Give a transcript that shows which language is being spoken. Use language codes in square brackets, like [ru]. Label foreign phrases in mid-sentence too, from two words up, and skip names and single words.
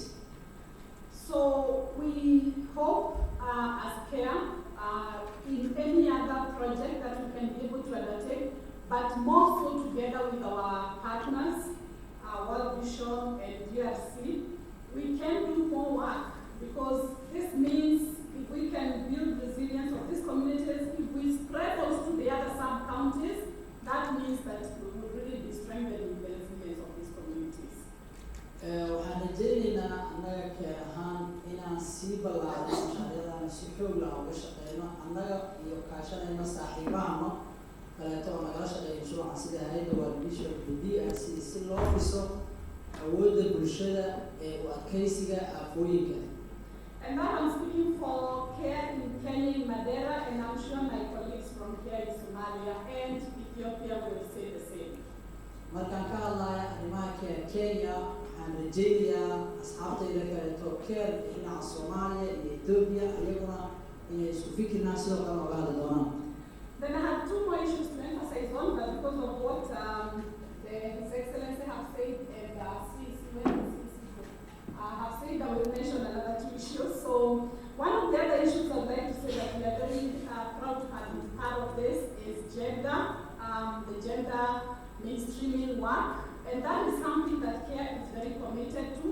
[en] So we hope as CARE in any other project that we can be able to undertake, but more so together with our partners, World Vision and DRC, we can do more work because this means if we can build resilience of these communities, if we spread those to the other sub-counties, that means that we will really be strengthening the resilience of these communities. [so] waxaan rajaynaynaa annaga keer ahaan inaan sii ballaarno mashaariicdana si xoog lah uga shaqeyno annaga iyo kaashanayno saaxiibahano kaleeto oo nagala shaqeeya mashruuca sida hay'adda World Vision iyo DRC si loo dhiso awoodda bulshada ee u adkaysiga aafooyinka. [en] And now I'm speaking for CARE in Kenya, in Madeira, and I'm sure my colleagues from CARE in Somalia and Ethiopia will say the same. [so] markaan ka hadlaya arrimaha Kenya waxaan rajaynayaa asxaabtayda kaleeto CARE dhinaca Soomaaliya iyo Ethiopia iyaguna inay isku fikirnaa sidoo kale oga hadli doonaan. [en] Then I have 2 more issues to emphasize on, but because of what His Excellency have said and have said, I will mention another 2 issues. So one of the other issues I'd like to say that we are very proud to have been part of this is gender, the gender mainstreaming work, and that is something that CARE is very committed to.